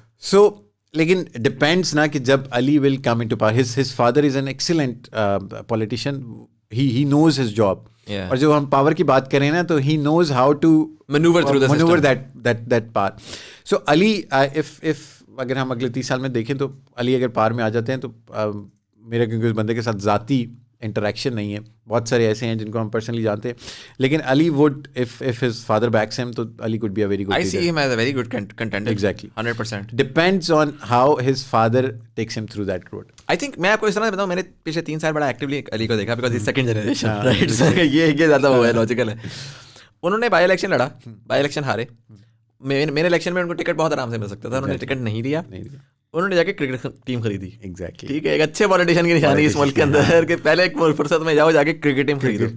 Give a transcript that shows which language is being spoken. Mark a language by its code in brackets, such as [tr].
[en] so لیکن depends نا کہ جب Ali will come into power, his father is an excellent politician, he knows his job, [ur] اور جب ہم پاور کی بات کریں نا تو [en] He knows how to manoeuvre that پار. [ur] سو علی اگر ہم اگلے 30 سال میں دیکھیں تو علی اگر پار میں آ جاتے ہیں تو میرا کیونکہ اس بندے کے ساتھ ذاتی انٹریکشن نہیں ہے, بہت سارے ایسے ہیں جن کو ہم پرسنلی جانتے ہیں, لیکن علی would [en] if his father backs him [ur] تو علی [en] could be a very good leader. I see him as a very good contender. Exactly. 100%. Depends on how his father takes him through that road. I think [ur] میں آپ کو اس طرح بتاؤں, میں نے پچھلے 3 سال بڑا ایکٹیولی علی کو دیکھا [en] because he's second generation, right? [ur] یہ زیادہ وہ ہے, لاجیکل ہے. انہوں نے بائی الیکشن لڑا, بائی الیکشن ہارے. میرے الیکشن میں ان کو ٹکٹ بہت آرام سے مل سکتا تھا, انہوں نے ٹکٹ نہیں لیا, انہوں نے جا کے کرکٹ ٹیم خریدی. ایگزیکٹلی, ٹھیک ہے, ایک اچھے پولیٹیشین کی نشانی اس ملک کے اندر کہ پہلے ایک فرصت میں جاؤ جا کے کرکٹ ٹیم خریدو,